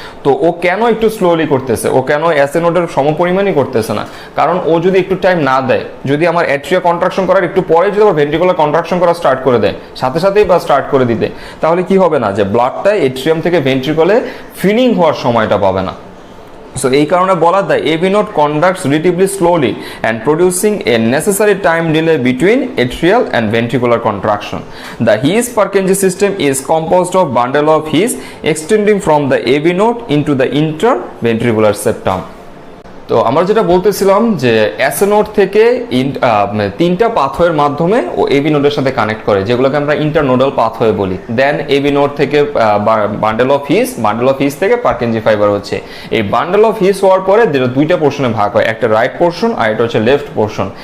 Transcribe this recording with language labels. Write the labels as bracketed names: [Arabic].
[Bangla] তো ও কেন একটু স্লোলি করতেছে, ও কেন এস এ নোডের সমপরিমাণই করতেছে না, কারণ ও যদি একটু টাইম না দেয়, যদি আমার এট্রিয়া কন্ট্রাকশন করার একটু পরে যদি আমার ভেন্ট্রিকুলার কন্ট্রাকশন করা স্টার্ট করে দেয়, সাথে সাথেই বা স্টার্ট করে দিতে, তাহলে কি হবে না যে ব্লাডটা এট্রিয়াম থেকে ভেন্ট্রিকলে ফিলিং হওয়ার সময়টা পাবে না। [English] So [Bangla] এই কারণে বলা যায় AB node [English] conducts relatively slowly and producing a necessary time delay between atrial and ventricular contraction. The His-Purkinje system is composed of bundle of His extending from the AV node into the interventricular septum. [Bangla] তো আমরা যেটা বলতেছিলাম যে SA node থেকে তিনটা পাথওয়ের মাধ্যমে ও AB নোডের সাথে কানেক্ট করে, যেগুলোকে আমরা ইন্টারনোডাল পাথওয়ে বলি। দেন এবি নোড থেকে বান্ডেল অফ হিস থেকে পার্কিনজি ফাইবার হচ্ছে। এই বান্ডেল অফ হিস হওয়ার পরে দুইটা পোর্শনে ভাগ হয়, একটা রাইট পোর্শন আর এটা হচ্ছে লেফট পোর্শন।